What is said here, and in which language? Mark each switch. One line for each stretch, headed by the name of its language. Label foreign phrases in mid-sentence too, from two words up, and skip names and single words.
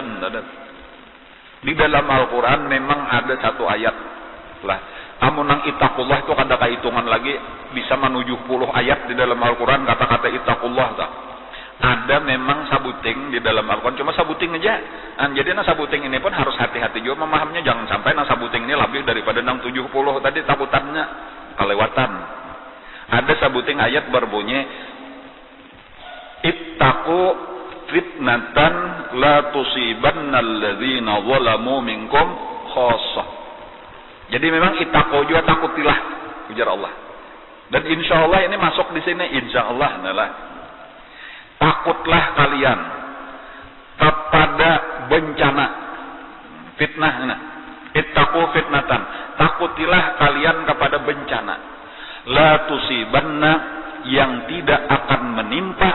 Banjar: Di dalam Al-Quran memang ada satu ayat lah, amun nang ittaqullah itu kada kahitungan lagi, bisa menuju 10 ayat di dalam Al-Quran kata-kata ittaqullah tak. Ada memang sabuting di dalam Al-Quran, cuma sabuting aja. Jadi nang sabuting ini pun harus hati-hati juga memahaminya, jangan sampai nang sabuting ini lebih daripada nang 70 tadi takutannya kelewatan. Ada sabuting ayat berbunyi
Arabic: اتقوا فتنة لا تصيبن الذين ظلموا منكم خاصة.
Banjar: Jadi memang ittaqu juga takutilah ujar Allah.
Indonesian: Dan
Arabic: إن شاء الله
Indonesian: ini masuk di sini,
Arabic: إن شاء الله
Indonesian: adalah takutlah kalian kepada bencana fitnah.
Arabic: اتقوا فتنة,
Indonesian: takutilah kalian kepada bencana
Arabic: لا تصيبن,
Indonesian: yang tidak akan menimpa.